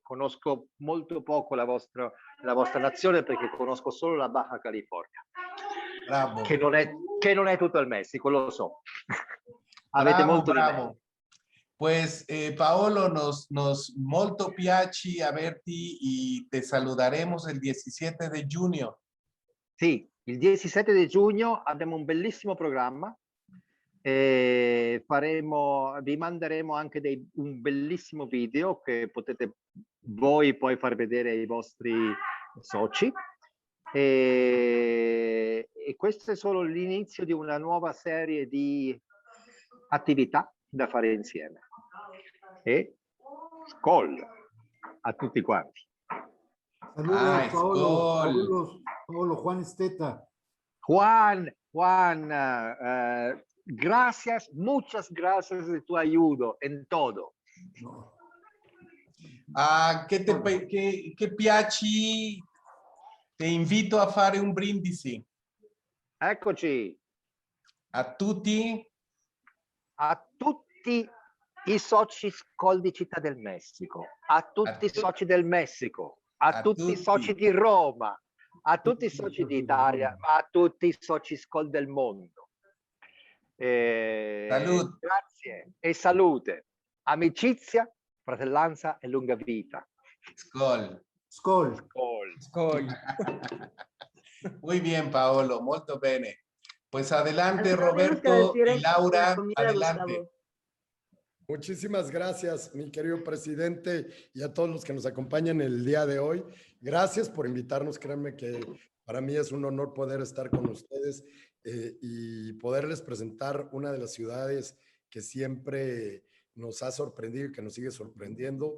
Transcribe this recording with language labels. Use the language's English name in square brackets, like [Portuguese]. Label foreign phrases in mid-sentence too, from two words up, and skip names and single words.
[Italian] Conosco molto poco la vostra nazione, perché conosco solo la Baja California. Bravo. Che non è tutto il Messico, lo so. Avete Bravo, molto bravo. di meglio. [Spanish] Pues Paolo, nos [Italian] molto piace averti [Spanish] y te saludaremos el 17 de giugno. [Italian] Sì, il 17 di giugno abbiamo un bellissimo programma. Vi manderemo anche un bellissimo video che potete voi poi far vedere ai vostri soci. E questo è solo l'inizio di una nuova serie di attività da fare insieme. E SCOL a tutti quanti. [Spanish] Saludos, SCOL. Paolo, Juan Esteta. Juan, gracias, muchas gracias de tu ayuda en todo. No. [Italian] Che piaci? Te invito a fare un brindisi. Eccoci. A tutti. A tutti i soci SCOL di Città del Messico, a tutti i soci del Messico, a tutti i soci di Roma, a tutti i soci d'Italia, ma a tutti i soci SCOL del mondo. [Spanish] Salud. [Italian] Grazie e salute, amicizia, fratellanza e lunga vita. SCOL. SCOL. SCOL. SCOL. [Spanish] Muy bien, [Italian] Paolo, molto bene. [Spanish] Pues adelante, Algo tenemos que Roberto decir y en Laura, la comida, adelante. Gustavo. Muchísimas gracias, mi querido presidente, y a todos los que nos acompañan el día de hoy. Gracias por invitarnos. Créanme que para mí es un honor poder estar con ustedes y poderles presentar una de las ciudades que siempre nos ha sorprendido y que nos sigue sorprendiendo.